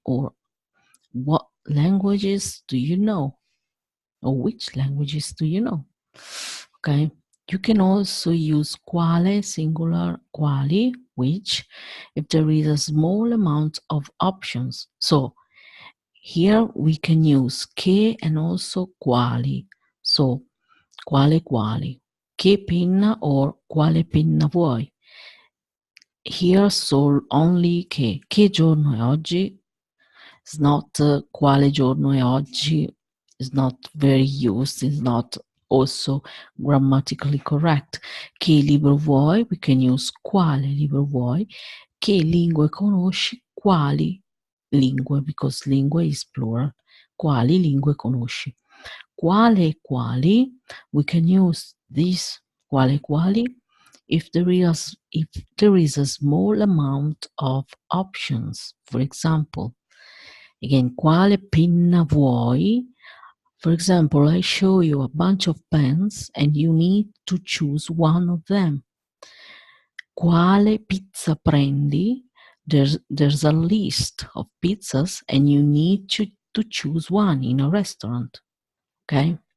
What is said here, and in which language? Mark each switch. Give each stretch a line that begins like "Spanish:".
English: Or what languages do you know? Or which languages do you know? Okay. You can also use quale, singular, quali, which, if there is a small amount of options. So here we can use che and also quali.
Italian: So quale quali, che penna or quale penna vuoi.
English: Here so only
Italian: che giorno è oggi. It's not quale giorno è oggi.
English: It's not very used. It's not also grammatically correct.
Italian: Che libro vuoi?
English: We can use
Italian: quale libro vuoi. Che lingue conosci? Quali lingue,
English: because lingue is plural.
Italian: Quali lingue conosci?
English: Quale quali, we can use this quale quali if there is a small amount of options. For example, again,
Italian: quale penna vuoi?
English: For example, I show you a bunch of pens and you need to choose one of them.
Italian: Quale pizza prendi?
English: There's a list of pizzas and you need to choose one in a restaurant. Okay?